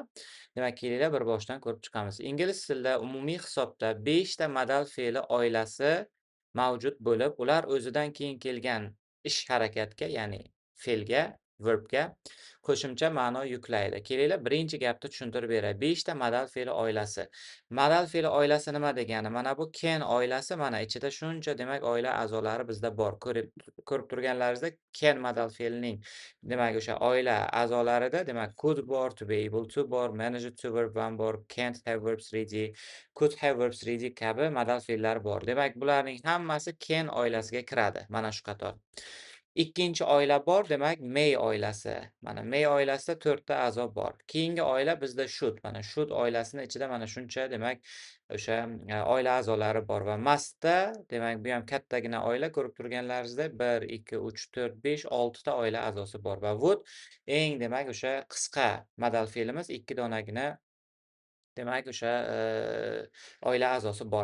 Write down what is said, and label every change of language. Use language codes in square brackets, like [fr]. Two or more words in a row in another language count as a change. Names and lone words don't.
[uz] Demak, kelinglar bir boshdan ko'rib chiqamiz. Ingliz tilida umumiy hisobda 5 ta modal fe'li oilasi mavjud bo'lib, ular o'zidan keyin kelgan ish harakatga, ya'ni fe'lga, verbga qo'shimcha ma'no yuklaydi. Kelinglar birinchi gapni tushuntirib beray. 5 ta modal fe'li oilasi. Modal fe'li oilasi nima degani? Mana bu can oilasi, mana ichida shuncha demak oila a'zolari bizda bor. Ko'rib turganlaringizda can modal fe'lining demak o'sha oila a'zolarida demak could bor, [en] to be able to [uz] bor, [en] manage to verb 1 [uz] bor, [en] can't have verbs ready, could have verbs ready [uz] kabi modal fe'llar bor. Demak, bularning hammasi can oilasiga kiradi. Mana shu qator. Ikkinchi oila bor, demak may oilasi. Mana may oilasida 4 ta a'zo bor. Keyingi oila bizda should. Mana should oilasining ichida mana shuncha demak o'sha oila a'zolari bor va mustda demak bu ham kattagina oila ko'rib turganlaringizda 1, 2, 3, 4, 5, 6 ta oila a'zosi bor va would eng demak o'sha qisqa modal fe'limiz 2 donagina demak o'sha oila a'zosi bor.